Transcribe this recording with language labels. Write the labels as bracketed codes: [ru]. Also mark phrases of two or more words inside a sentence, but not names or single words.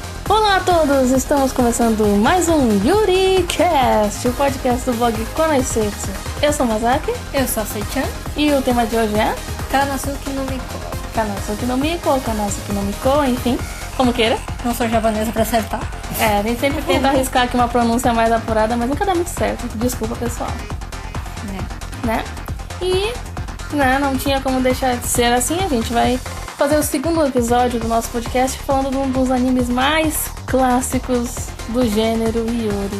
[pt] Olá a todos, estamos começando mais um YuriCast, o podcast do blog Konoisetsu. Eu sou Masaki. Eu sou a Sei-chan. E o tema de hoje é Kanosuke no Miko. Kanosuke no Miko, Kanosuke no Miko, enfim, como queira. Não sou japonesa pra acertar. A gente sempre tenta arriscar aqui uma pronúncia mais apurada, mas nunca dá muito certo. Desculpa, pessoal. Né? E não tinha como deixar de ser assim. A gente vai fazer o segundo episódio do nosso podcast falando de um dos animes mais clássicos do gênero Yuri.